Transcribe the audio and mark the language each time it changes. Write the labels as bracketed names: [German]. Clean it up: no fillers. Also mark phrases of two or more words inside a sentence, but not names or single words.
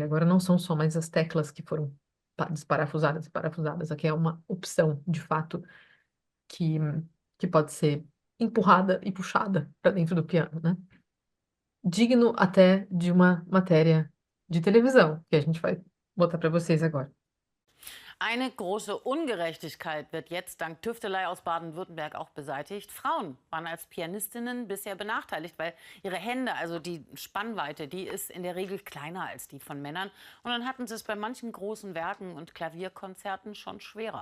[Portuguese] Agora não são só mais as teclas que foram desparafusadas e parafusadas, aqui é uma opção, de fato, que, que pode ser empurrada e puxada para dentro do piano, né? Digno até de uma matéria de televisão, que a gente vai botar para vocês agora. [German] Eine große Ungerechtigkeit wird jetzt dank Tüftelei aus Baden-Württemberg auch beseitigt. Frauen waren als Pianistinnen bisher benachteiligt, weil ihre Hände, also die Spannweite, die ist in der Regel kleiner als die von Männern. Und dann hatten sie es bei manchen großen Werken und Klavierkonzerten schon schwerer.